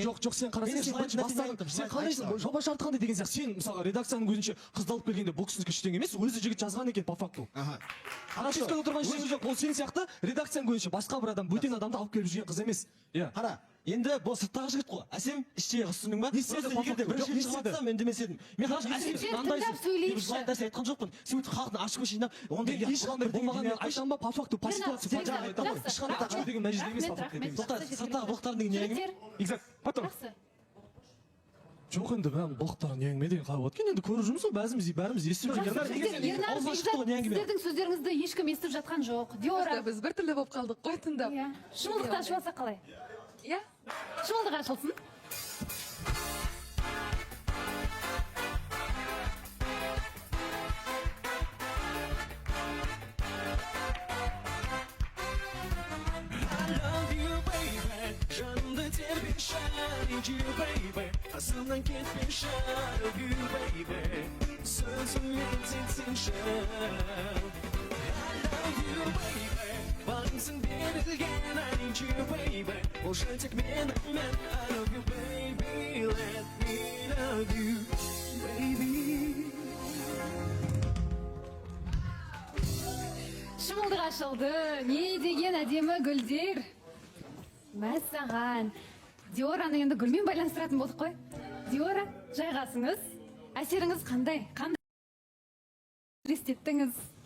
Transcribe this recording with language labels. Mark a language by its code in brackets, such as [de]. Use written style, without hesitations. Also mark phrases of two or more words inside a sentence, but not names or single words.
[kk] жоқ сен қарасаң сен қалайсың жоба шарты қандай деген сияқты сен мысалы редакцияның көзінше қызды алып келгенде бұл кісінікі ештеңе емес өзі жігіт жазған екен [ru] по факту [kk] қарашықта отырған ештеңе жоқ ол сен сияқты редакцияның көзінше басқа бір адам бөтен адамды алып келіп жүрген қыз емес иә қара енді бұл сырттағы жігіт қой Әсем іштегі қыз түсіндің ба егер де бірінші шығып жатсам мен демес едім мен қарашы Әсем мынандайсың деп жылайтын нәрсе айтқан жоқпын сен өйтіп халықтың ашық жинап ондай ешқандай болмаған мен айтамын ба [ru] по факту по ситуации [kk] ешқандай очко деген мына жерде емес [ru] по факту [kk] тоқта сырттағы былықтардың деген не әңгіме [ru] Exact. Потом. [kk] Жақсы. Жоқ енді бәрін былықтар не әңгіме деген қалып отқан енді көріп жүрміз ғой бәріміз естіп жүрген Ернар, сіздердің сөздеріңізді ешкім естіп жатқан жоқ. Диора, Біз біртүрлі болып қалдық қой тыңдап. иә, шымылдықты ашып алсақ қалай? Иә. Шымылдық ашылсын. Жанымды тербеші, [en] need you baby [kk] Қасымнан кетпеші, [en] love you baby [kk] Сөзіммен сенсеңші [en] I love you baby [kk] Барымсың берілген, [en] I need you baby [kk] Ол жай тек мен [en] I love you baby Let me love you baby [kk] Шымылдық ашылды. Не деген әдемі гүлдер. Мәссаған. Диораны енді гүлмен байланыстыратын болдық қой. жайғасыңыз. Әсеріңіз қандай? Қандай елестеттіңіз?